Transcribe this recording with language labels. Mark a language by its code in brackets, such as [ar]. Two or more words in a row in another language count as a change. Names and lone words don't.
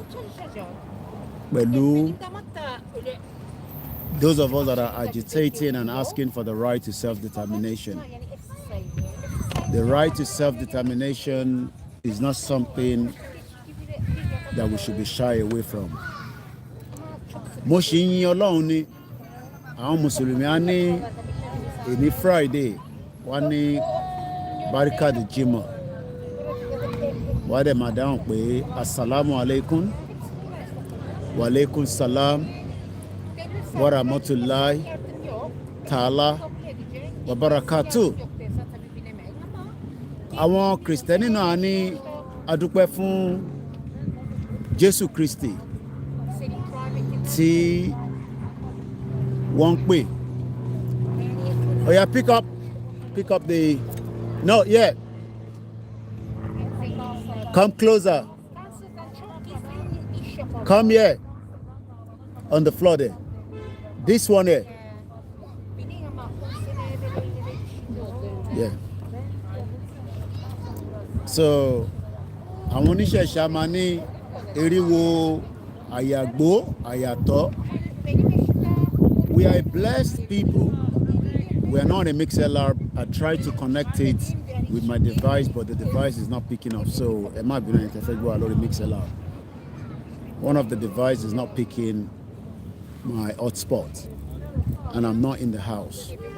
[en] Those of us that are agitating and asking for the right to self-determination. The right to self-determination is not something that we should be shy away from. [yo] Mo ṣì ń yìn Ọlọ́run ni àwọn Mùsùlùmí á ní èní Friday wọ́n ní Barika de Jimoh. Wọ́n dẹ̀ máa dáhùn pé [ar] السلام عليكم وعليكم السلام ورحمة الله تعالى وبركاته. [yo] Àwọn Kristẹni náà ní adúpẹ́ fún Jésù Kristi tí wọ́n ń pè. [en] Oh yeah, pick up the, no, yeah. Come closer. Come here. On the floor there. This one here. Yeah. So, [yo] àwọn oníṣẹ̀ṣe máa ní eriwo àyàgbó àyàtọ̀. [en] We are a blessed people. We are not a MixLR. I tried to connect it with my device, but the device is not picking up. So, it might be nice if I go a lot of MixLR. One of the devices is not picking my hotspot, and I'm not in the house.